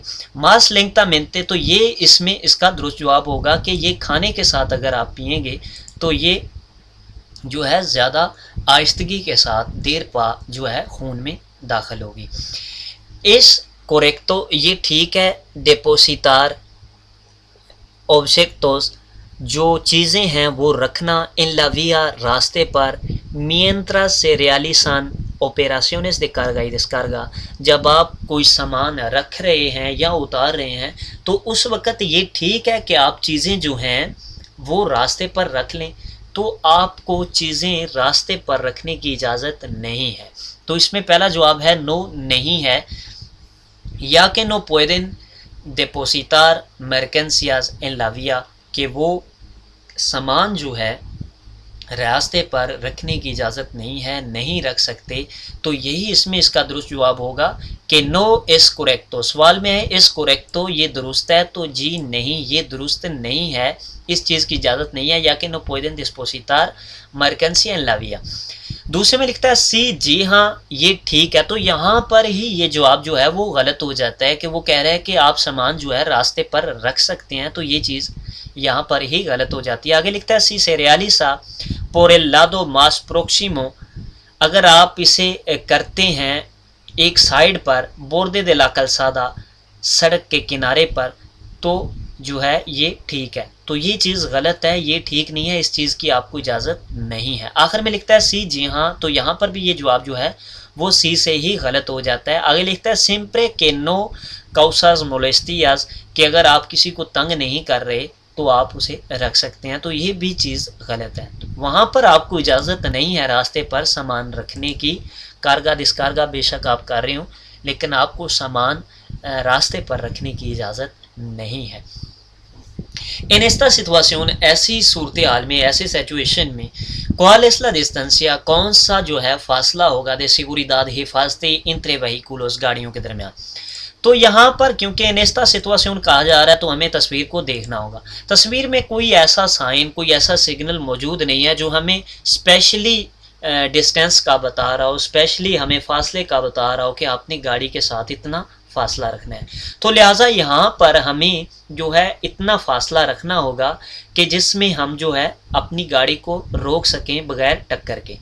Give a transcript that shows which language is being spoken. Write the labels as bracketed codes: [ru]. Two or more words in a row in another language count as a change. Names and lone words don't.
[es] más lentamente, [ur] تو یہ اس میں اس کا درست جواب ہوگا کہ یہ کھانے کے ساتھ اگر آپ پئیں گے تو یہ جو ہے زیادہ آہستگی کے ساتھ دیر پا جو ہے خون میں داخل ہوگی. [es] es correcto, [ur] یہ ٹھیک ہے. [es] depositar objetos, [ur] جو چیزیں ہیں وہ رکھنا [es] en la vía [ur] راستے پر، [es] mientras se realizan operaciones de carga y descarga، [ur] جب آپ کوئی سامان رکھ رہے ہیں یا اتار رہے ہیں تو اس وقت یہ ٹھیک ہے کہ آپ چیزیں جو ہیں وہ راستے پر رکھ لیں. تو آپ کو چیزیں راستے پر رکھنے کی اجازت نہیں ہے. تو اس میں پہلا جواب ہے نو، نہیں ہے. یا کہ [es] no pueden depositar mercancías en la vía، [ur] کہ وہ سامان جو ہے راستے پر رکھنے کی اجازت نہیں ہے، نہیں رکھ سکتے. تو یہی اس میں اس کا درست جواب ہوگا کہ نو [es] es correcto. [ur] سوال میں ہے [es] es correcto، [ur] یہ درست ہے، تو جی نہیں، یہ درست نہیں ہے، اس چیز کی اجازت نہیں ہے. یا کہ [es] no pueden depositar mercancía en la vía. [ur] دوسرے میں لکھتا ہے سی، جی ہاں یہ ٹھیک ہے. تو یہاں پر ہی یہ جواب جو ہے وہ غلط ہو جاتا ہے کہ وہ کہہ رہا ہے کہ آپ سامان جو ہے راستے پر رکھ سکتے ہیں، تو یہ چیز یہاں پر ہی غلط ہو جاتی ہے. آگے لکھتا ہے [es] si se realiza por el lado más próximo، [ur] اگر آپ اسے کرتے ہیں ایک سائڈ پر، [es] borde de la calzada، [ur] سڑک کے کنارے پر، تو جو ہے یہ ٹھیک ہے. تو یہ چیز غلط ہے، یہ ٹھیک نہیں ہے، اس چیز کی آپ کو اجازت نہیں ہے. آخر میں لکھتا ہے سی، جی ہاں. تو یہاں پر بھی یہ جواب جو ہے وہ سی سے ہی غلط ہو جاتا ہے. آگے لکھتا ہے [es] siempre que no causas molestias، [ur] کہ اگر آپ کسی کو تنگ نہیں کر رہے تو آپ اسے رکھ سکتے ہیں. تو یہ بھی چیز غلط ہے. وہاں پر آپ کو اجازت نہیں ہے راستے پر سامان رکھنے کی. [es] carga descarga [ur] بے شک آپ کر رہے ہوں، لیکن آپ کو سامان راستے پر رکھنے کی اجازت نہیں ہے. [es] En esta situación، [ur] ایسی صورتحال میں، ایسے سچویشن میں، [es] ¿cuál es la distancia، [ur] کون سا جو ہے فاصلہ ہوگا [es] de seguridad، [ur] حفاظتی [es] entre vehículos، [ur] گاڑیوں کے درمیان. تو یہاں پر کیونکہ [es] en esta situación [ur] کہا جا رہا ہے تو ہمیں تصویر کو دیکھنا ہوگا. تصویر میں کوئی ایسا سائن، کوئی ایسا سگنل موجود نہیں ہے جو ہمیں [en] specially distance [ur] کا بتا رہا ہو، اسپیشلی ہمیں فاصلے کا بتا رہا ہو کہ آپ نے گاڑی کے ساتھ اتنا فاصلہ رکھنا ہے. تو لہٰذا یہاں پر ہمیں جو ہے اتنا فاصلہ رکھنا ہوگا کہ جس میں ہم جو ہے اپنی گاڑی کو روک سکیں بغیر ٹکر کے.